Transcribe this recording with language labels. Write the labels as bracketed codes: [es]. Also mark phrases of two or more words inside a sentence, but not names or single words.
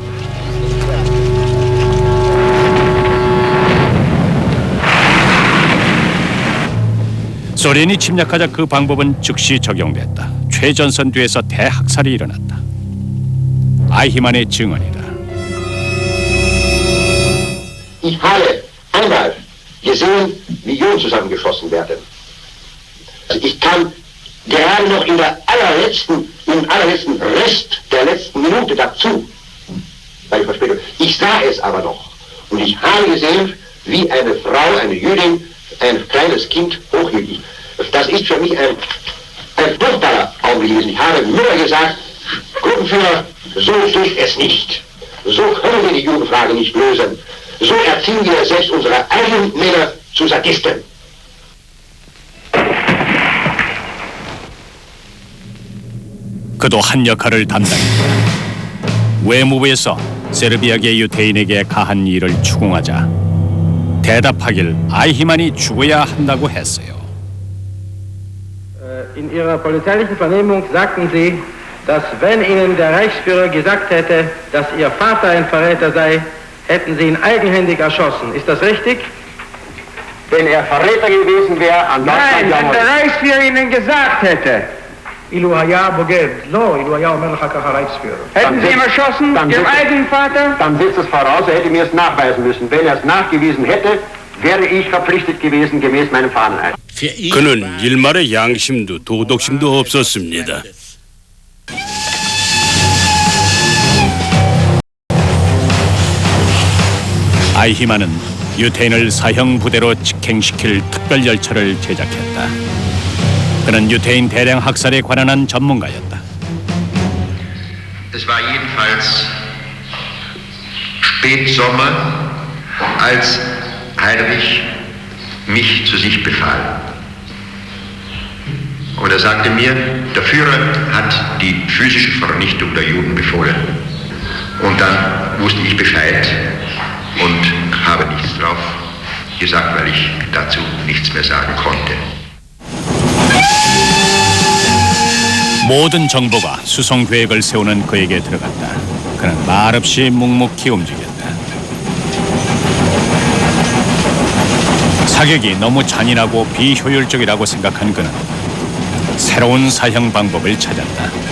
[ko] 소련이 침략하자 그 방법은 즉시 적용됐다. 최전선뒤에서 대학살이 일어났다. 아이히만의 증언이다. [de] Ich habe einmal gesehen, wie Juden zusammengeschossen werden. Ich kam gerade noch im allerletzten Rest der letzten Minute dazu, bei der Verspätung. Ich sah es aber noch. Und ich habe gesehen, wie eine Frau, eine Jüdin, ein kleines Kind hochhielt. Das ist für mich ein furchtbarer Augenblick gewesen. Ich habe nur gesagt, Gruppenführer, so geht es nicht. So können wir die Judenfrage nicht lösen. So erziehen wir selbst unsere eigenen Männer zu Sadisten. [ko] 그도 한 역할을 담당했다. 외무부에서 세르비아계 유태인에게 가한 일을 추궁하자 대답하길 아이히만이 죽어야 한다고 했어요. [de] In Ihrer polizeilichen Vernehmung sagten Sie, dass wenn Ihnen der Reichsführer gesagt hätte, dass Ihr Vater ein Verräter sei, hätten Sie ihn eigenhändig erschossen. Ist das richtig? Wenn er Verräter gewesen wäre an Deutschland... Nein, wenn der Reichsführer Ihnen gesagt hätte. Hätten Sie ihn erschossen, Ihrem eigenen Vater? Dann setzt es voraus, er hätte mir es nachweisen müssen. Wenn er es nachgewiesen hätte, wäre ich verpflichtet gewesen, gemäß meinem Fahneneid. [ko] 그는 일말의 양심도 도덕심도 없었습니다. 아이히만은 유태인을 사형 부대로 직행시킬 특별 열차를 제작했다. 그는 유태인 대량 학살에 관한 전문가였다. [de] Es war jedenfalls Spätsommer, als Heinrich mich zu sich befahl. Und er sagte mir, der Führer hat die physische Vernichtung der Juden befohlen. Und dann wusste ich Bescheid und habe nichts drauf gesagt, weil ich dazu nichts mehr sagen konnte. [ko] 모든 정보가 수송 계획을 세우는 그에게 들어갔다. 그는 말없이 묵묵히 움직였다. 사격이 너무 잔인하고 비효율적이라고 생각한 그는 새로운 사형 방법을 찾았다.